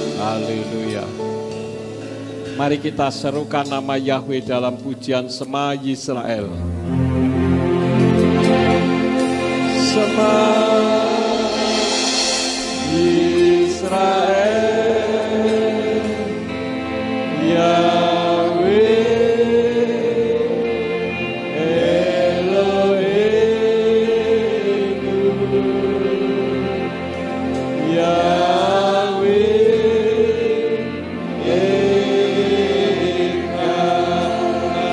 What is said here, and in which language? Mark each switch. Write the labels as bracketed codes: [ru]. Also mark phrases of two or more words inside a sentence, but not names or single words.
[id] Haleluya. Mari kita serukan nama Yahweh dalam pujian Shema Yisrael. [he] שמע ישראל, יהוה אלהינו, יהוה אחד.